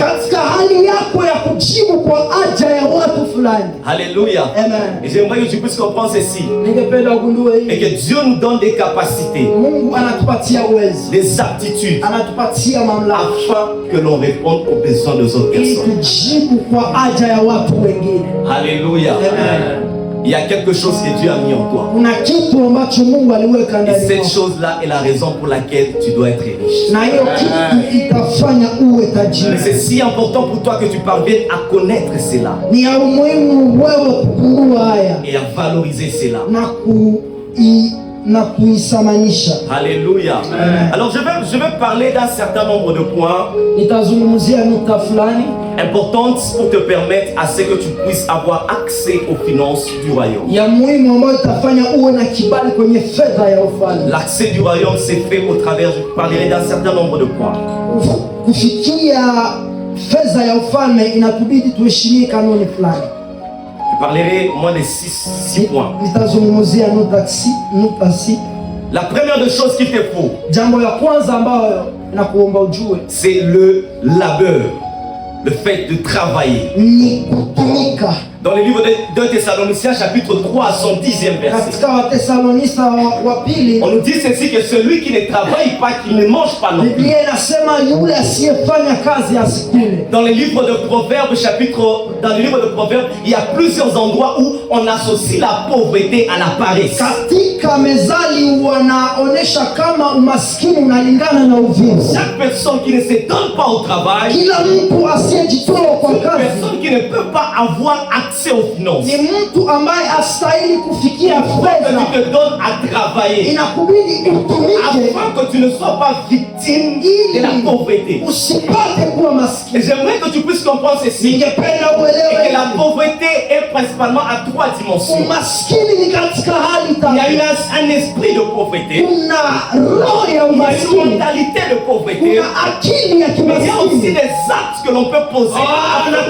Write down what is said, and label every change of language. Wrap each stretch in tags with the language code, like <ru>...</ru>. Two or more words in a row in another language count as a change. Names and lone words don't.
<sw>katika hali yako ya kujibu kwa haja ya watu fulani.</sw> <fr>Alléluia. Amen. Et j'aimerais que tu puisses comprendre ceci.</fr> <sw>Ningependa ugundue</sw> <fr>Et</fr> <sw>hili,</sw> <fr>que Dieu nous donne des capacités,</fr> <sw>Mungu anatupatia uwezo,</sw> <fr>des aptitudes,</fr> <sw>anatupatia mamlaka</sw> <fr>afin que l'on réponde aux besoins des autres</fr> <sw>ili</sw> <fr>personnes.</fr> <sw>kujibu kwa haja ya watu wengine.</sw> <fr>Alléluia. Amen. Il y a quelque chose que Dieu a mis en toi.</fr> <sw>Kuna kitu ambacho Mungu aliweka</sw> <fr>Et</fr> <sw>ndani</sw> <fr>cette</fr> <sw>yako,</sw> <fr>chose-là est la raison pour laquelle tu dois être riche.</fr> <sw>na hiyo kitu itafanya uwe</sw> <fr>Mais</fr> <sw>tajiri.</sw> <fr>c'est si important pour toi que tu parviennes à connaître cela</fr> <sw>Ni ya umuhimu wewe kugundua haya</sw> <fr>et à valoriser cela.</fr> <sw>na kuisamanisha.</sw> <fr>Alléluia. Alors je vais parler d'un certain nombre de points</fr> <sw>Nitazungumzia nukta fulani</sw> <fr>importantes pour te permettre à ce que tu puisses avoir accès aux finances du royaume.</fr> <sw>ya muhimu ambayo itafanya uwe na kibali kwenye fedha ya ufalme.</sw> <fr>L'accès du royaume s'est fait au travers, je parlerai d'un certain nombre de points.</fr> <sw>Kufikia fedha ya ufalme inatubidi tuheshimie kanuni fulani.</sw> <fr>Je parlerai au moins de 6 points.</fr> <sw>Nitazungumzia nukta sita.</sw> <fr>La première des choses qu'il te faut,</fr> <sw>Jambo la kwanza ambayo nakuomba ujue</sw> <fr>c'est le labeur, le fait de travailler.</fr> <sw>ni kutumika.</sw> <fr>Dans le livre de Thessaloniciens chapitre 3 à son 10e verset,</fr> <sw>Katika Wathesalonisa wa pili,</sw> <fr>on nous dit ceci, que celui qui ne travaille pas, qu'il ne mange pas non plus.</fr> <sw>Biblia inasema yule asiyefanya kazi asikule.</sw> <fr>Dans le livre de Proverbes il y a plusieurs endroits où on associe la pauvreté à la paresse.</fr> <sw>Katika Mezali wanaonesha kama umaskini unalingana na uvivu.</sw> <fr>Chaque personne qui ne se donne pas au travail,</fr> <sw>Kila mtu asiyejitoa kwa</sw> <fr>une</fr> <sw>kazi</sw> <fr>personne qui ne peut pas avoir accès aux finances,</fr> <sw>ni mtu ambaye astahili kufikia</sw> <fr>que</fr> <sw>fedha.</sw> <fr>tu te donnes à travailler</fr> <sw>Inakubidi utumike</sw> <fr>afin que tu ne sois pas victime de la pauvreté.</fr> <sw>usipate kuwa</sw> <fr>Et</fr> <sw>maskini.</sw> <fr>j'aimerais que tu puisses comprendre ceci,</fr> <sw>Ningependa</sw> <fr>et que</fr> <sw>uelewe</sw> <fr>la pauvreté est principalement à 3 dimensions.</fr> <sw>umaskini ni katika hali</sw> <fr>Il y a eu</fr> <sw>tatu.</sw> <fr>un esprit de pauvreté,</fr> <sw>Kuna roho ya</sw> <fr>il y a une</fr> <sw>umaskini,</sw> <fr>mentalité de pauvreté,</fr> <sw>kuna akili ya</sw> <fr>mais il y a aussi</fr> <sw>kimaskini,</sw> <fr>des actes que l'on peut poser afin de</fr>